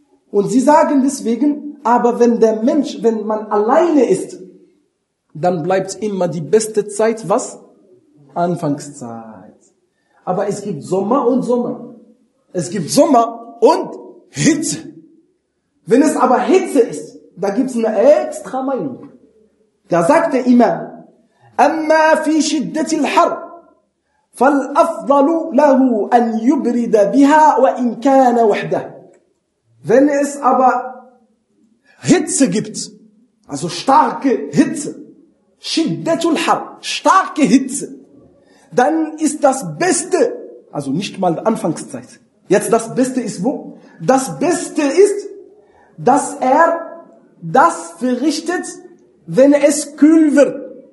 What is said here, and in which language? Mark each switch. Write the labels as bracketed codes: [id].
[de] Und sie sagen deswegen, aber wenn man alleine ist, dann bleibt immer die beste Zeit, was? Anfangszeit. Aber es gibt Sommer und Sommer. Es gibt Sommer und Hitze. Wenn es aber Hitze ist, da gibt's eine extra Meinung. Da sagt der Imam, [ar] أما في شدة الحر فالأفضل له أن يبرد بها وإن كان وحده. [de] Wenn es aber Hitze gibt, also starke Hitze, [ar] شدة الحر, [de] starke Hitze, dann ist das Beste, also nicht mal die Anfangszeit, jetzt das Beste ist wo? Das Beste ist, dass er das verrichtet, wenn es kühl wird.